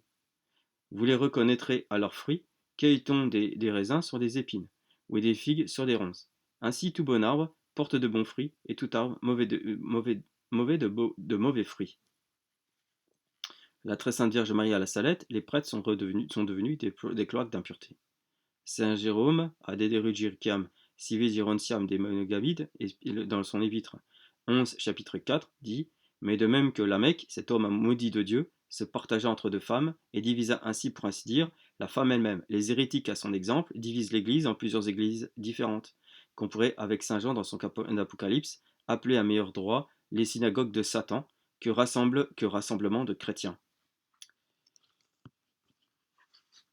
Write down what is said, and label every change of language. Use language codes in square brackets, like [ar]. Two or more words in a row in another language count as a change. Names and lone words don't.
[fr] Vous les reconnaîtrez à leurs fruits. Cueille-t-on des raisins sur des épines, ou des figues sur des ronces? Ainsi tout bon arbre porte de bons fruits, et tout arbre mauvais de mauvais fruits. La très sainte Vierge Marie à la Salette, les prêtres sont devenus des cloaques d'impureté. Saint Jérôme a Dederugirciam civis ironciam des monogabides, dans son épître 11, chapitre 4, dit: mais de même que Lamech, cet homme maudit de Dieu, se partagea entre deux femmes, et divisa ainsi, pour ainsi dire, la femme elle-même. Les hérétiques, à son exemple, divisent l'Église en plusieurs églises différentes, qu'on pourrait, avec saint Jean dans son Apocalypse, appeler à meilleur droit les synagogues de Satan, que rassemblement de chrétiens.